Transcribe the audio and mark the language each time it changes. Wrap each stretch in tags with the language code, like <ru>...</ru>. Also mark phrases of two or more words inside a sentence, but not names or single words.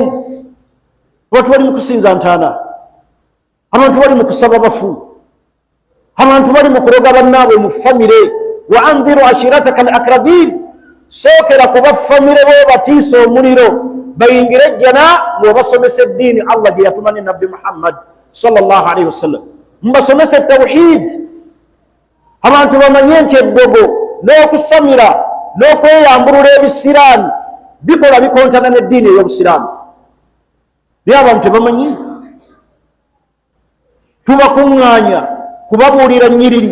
<lg>Abantu bali mu kusinza ntaana, abantu bali mu kusaba bafu, abantu bali mu kuroga bannaabwe mu famire.</lg> <ar>وأنذر عشيرتك الأقربين.</ar> <lg>Sookera kuba famire bo batiisa omuliro bayingire ejjana ng'obasomesa eddiini Allah gye yatuma ne Nabbi Muhammad</lg> <ar>صلى الله عليه وسلم.</ar> <lg>Mbasomesa tawhid, abantu bamanye nti eddogo n'okusamira n'okweyambulula ebisiraani bikola bikontana n'eddiini ey'obusiraamu. Naye abantu tebamanyi. Tubakuŋŋaanya kubabuulira nnyiriri.</lg>